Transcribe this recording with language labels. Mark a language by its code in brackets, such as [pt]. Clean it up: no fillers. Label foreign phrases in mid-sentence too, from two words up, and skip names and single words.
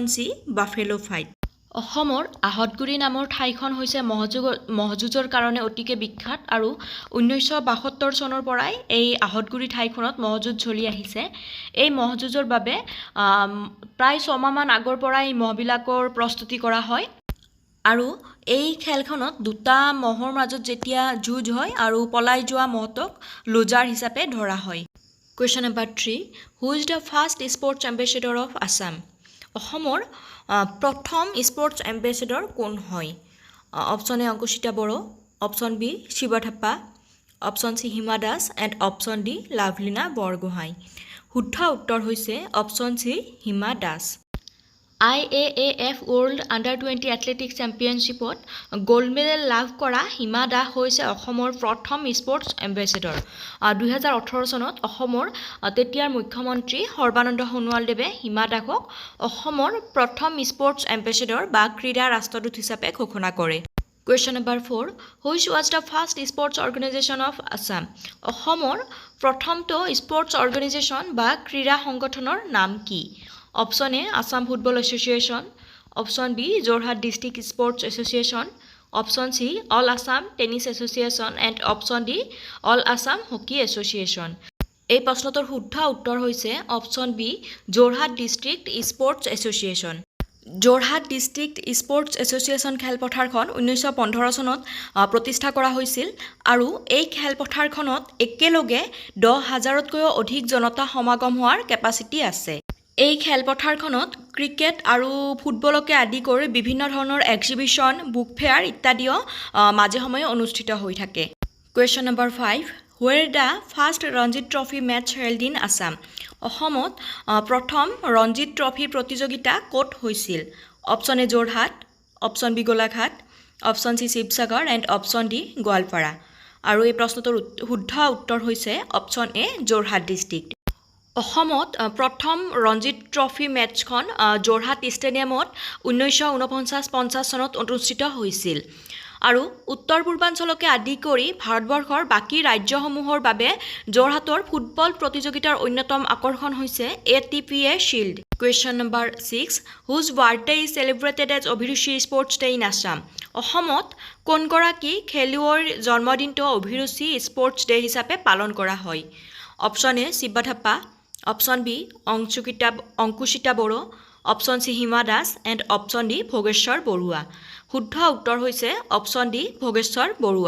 [as] সি [en] buffalo fight [as] অসমৰ আহতগুৰি নামৰ ঠাইখন হৈছে মহযুঁজৰ কাৰণে অতিকে বিখ্যাত আৰু 1972 চনৰ পৰাই এই আহতগুৰি ঠাইখনত মহযুঁজ চলি আহিছে এই মহযুঁজৰ বাবে প্ৰায় 6 মাহমান আগৰ পৰাই মহবিলাকৰ প্ৰস্তুতি কৰা হয় আৰু এই খেলখনত দুটা মহৰ মাজত যেতিয়া যুঁজ হয় আৰু পলাই যোৱা মহতক লুজাৰ হিচাপে ধৰা হয় [en] Question number 3 Who is the first sports ambassador of Assam [as] অসমৰ প্ৰথম [en] sports ambassador [as] কোন হয় [en] option A [as] অংকুশিতা বড়ো [en] option B [as] শিৱা থাপ্পা [en] option C [as] হিমা দাস [en] and option D [as] লাভলিনা বৰগোহাঁই শুদ্ধ উত্তৰ হৈছে [en] option C [as] হিমা দাস IAAF World Under-20 Athletics Championshipত [en] gold medal [as] লাভ কৰা হিমা দাস হৈছে অসমৰ প্ৰথম [en] sports ambassador [as] 2018 চনত অসমৰ তেতিয়াৰ মুখ্যমন্ত্ৰী সৰ্বানন্দ সোণোৱালদেৱে হিমা দাসক অসমৰ প্ৰথম [en] sports ambassador [as] বা ক্ৰীড়া ৰাষ্ট্ৰদূত হিচাপে ঘোষণা কৰে [en] Question number 4 Which was the first sports organization of Assam [as] অসমৰ প্ৰথমটো [en] sports organization [as] বা ক্ৰীড়া সংগঠনৰ নাম কি Option [en] A Assam Football Association Option B Jorhat District Sports Association Option C All Assam Tennis Association and Option D All Assam Hockey Association [as] এই প্ৰশ্নটোৰ শুদ্ধ উত্তৰ হৈছে [en] Option B [as] Jorhat District Sports Association Jorhat District Sports Association খেলপথাৰখন 1915 চনত প্ৰতিষ্ঠা কৰা হৈছিল আৰু এই খেলপথাৰখনত একেলগে 10,000তকৈ অধিক জনতা সমাগম হোৱাৰ কেপাচিটি আছে এই খেলপথাৰখনত ক্ৰিকেট আৰু ফুটবলকে আদি কৰি বিভিন্ন ধৰণৰ [en] exhibition book fair [as] ইত্যাদিও মাজে সময়ে অনুষ্ঠিত হৈ থাকে [en] Question number 5 Where the first Ranji Trophy match held in Assam [as] অসমত প্ৰথম ৰঞ্জি ট্ৰফি প্ৰতিযোগিতা ক'ত হৈছিল [en] option A [as] Jorhat [en] option B [as] গোলাঘাট [en] option C [as] শিৱসাগৰ [en] and option D [as] গোৱালপাৰা আৰু এই প্ৰশ্নটোৰ শুদ্ধ উত্তৰ হৈছে [en] option A [as] Jorhat ডিষ্ট্ৰিক্ট অসমত প্ৰথম ৰঞ্জি ট্ৰফি মেটছখন Jorhat ষ্টেডিয়ামত 1949-50 চনত অনুষ্ঠিত হৈছিল আৰু উত্তৰ পূৰ্বাঞ্চলকে আদি কৰি ভাৰতবৰ্ষৰ বাকী ৰাজ্যসমূহৰ বাবে Jorhatৰ ফুটবল প্ৰতিযোগিতাৰ অন্যতম আকৰ্ষণ হৈছে ATPA Shield [en] Question number 6 Whose birthday is celebrated as Abhiruchi Sports Day in Assam [as] অসমত কোনগৰাকী খেলুৱৈৰ জন্মদিনটো অভিৰুচি স্পৰ্টছ ডে হিচাপে পালন কৰা হয় [en] option A [as] শিৱা থাপ্পা [en] option B [as] অংকুশিতা বড়ো [en] option C [as] হিমা দাস [en] and option D [as] ভোগেশ্বৰ বৰুৱা শুদ্ধ উত্তৰ হৈছে [en] option D [as] ভোগেশ্বৰ বৰুৱা